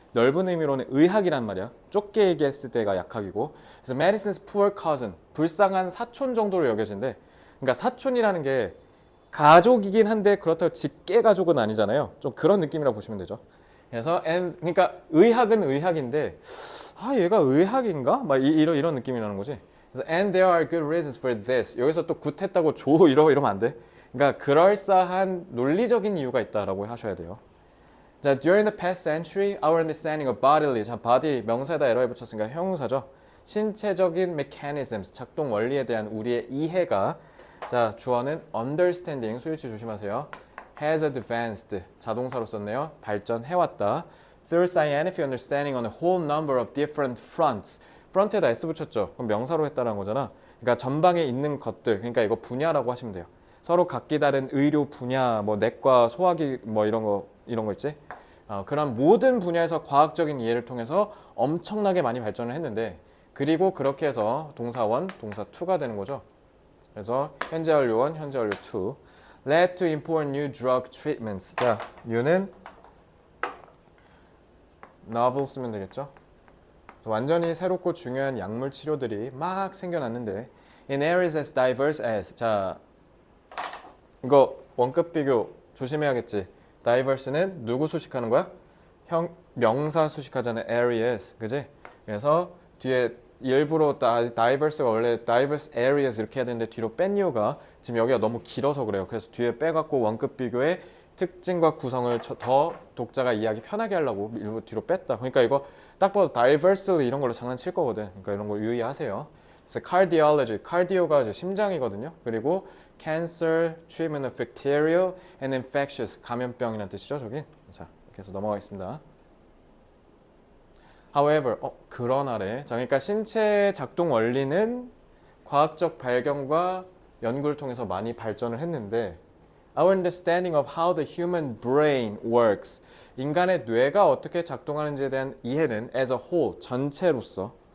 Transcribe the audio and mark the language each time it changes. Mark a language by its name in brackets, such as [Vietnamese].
[Korean] 넓은 의미로는 의학이란 말이야. 좁게 얘기했을 때가 약학이고, 그래서 medicine's poor cousin, 불쌍한 사촌 정도로 여겨진대. 그러니까 사촌이라는 게 가족이긴 한데 그렇다고 직계 가족은 아니잖아요. 좀 그런 느낌이라고 보시면 되죠. 그래서 그러니까 의학은 의학인데 얘가 의학인가? 막 이런 느낌이라는 거지. 그래서 [English] and there are good reasons for this. [Korean] 여기서 또 굿했다고 이러면 안 돼. 그러니까 그럴싸한 논리적인 이유가 있다라고 하셔야 돼요. [English] 자, during the past century, our understanding of bodily, 자, [Korean] body 명사에다 에러에 붙였으니까 형용사죠. 신체적인 mechanisms, 작동 원리에 대한 우리의 이해가, 자, 주어는 understanding, 소유치 조심하세요. [English] has advanced [Korean] 자동사로 썼네요. 발전해왔다. [English] through scientific understanding on a whole number of different fronts. [Korean] front에다 s 붙였죠. 그럼 명사로 했다는 거잖아. 그러니까 전방에 있는 것들, 그러니까 이거 분야라고 하시면 돼요. 서로 각기 다른 의료 분야, 뭐 내과, 소화기 뭐 이런 거 있지? 그런 모든 분야에서 과학적인 이해를 통해서 엄청나게 많이 발전을 했는데, 그리고 그렇게 해서 동사 1, 동사 2가 되는 거죠. 그래서 현재 완료 1, 현재 완료 2. [English] led to important new drug treatments. [Korean] 자, new는 novel 쓰면 되겠죠. 그래서 완전히 새롭고 중요한 약물 치료들이 막 생겨났는데 [English] in areas as diverse as. [Korean] 자, 이거 원급 비교 조심해야겠지. diverse는 누구 수식하는 거야? 명사 수식하잖아. areas, 그지? 그래서 뒤에 일부러 diverse가 원래 diverse areas 이렇게 해야 되는데 뒤로 뺀 이유가 지금 여기가 너무 길어서 그래요. 그래서 뒤에 빼갖고 원급 비교의 특징과 구성을 더 독자가 이해하기 편하게 하려고 일부 뒤로 뺐다. 그러니까 이거 딱 봐도 diversely 이런 걸로 장난칠 거거든. 그러니까 이런 거 유의하세요. 그래서 cardiology, cardio가 이제 심장이거든요. 그리고 cancer, treatment of bacterial and infectious, 감염병이라는 뜻이죠, 저기. 자, 이렇게 해서 넘어가겠습니다. However, 그러나래. 자, 그러니까 신체 작동 원리는 과학적 발견과 연구를 통해서 많이 발전을 했는데 [English] our understanding of how the human brain works, [Korean] 인간의 뇌가 어떻게 작동하는지에 대한 이해는 as a whole, 전체로서.